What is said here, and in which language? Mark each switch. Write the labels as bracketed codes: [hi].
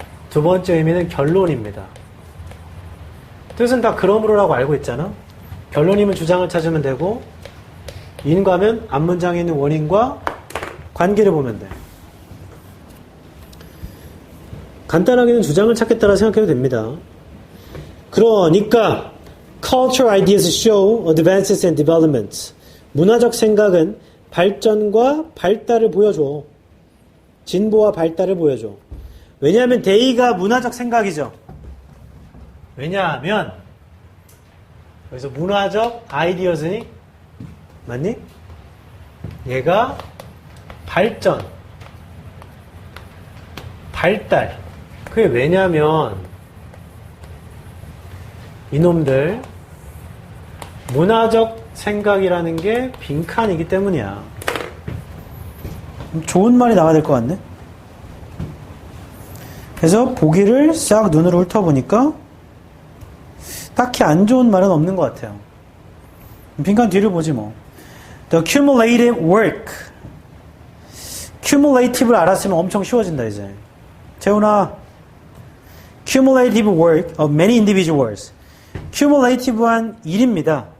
[ko] 두 번째 의미는 결론입니다. 뜻은 다 그러므로라고 알고 있잖아. 결론이면 주장을 찾으면 되고 인과면 앞문장에 있는 원인과 관계를 보면 돼. 간단하게는 주장을 찾겠다라 생각해도 됩니다. [en] 그러니까 cultural ideas show advances and developments. [ko] 문화적 생각은 발전과 발달을 보여줘. 진보와 발달을 보여줘. 왜냐하면 데이가 문화적 생각이죠. 왜냐하면 여기서 문화적 아이디어즈니 맞니? 얘가 발전, 발달. 그게 왜냐면 이놈들 문화적 생각이라는 게 빈칸이기 때문이야. 좋은 말이 나와야 될 것 같네. 그래서 보기를 싹 눈으로 훑어보니까 딱히 안 좋은 말은 없는 것 같아요. 빈칸 뒤를 보지 뭐. [en] The cumulative work. [ko] cumulative를 알았으면 엄청 쉬워진다 이제. 재훈아. [en] cumulative work of many individuals. [ko] cumulative한 일입니다.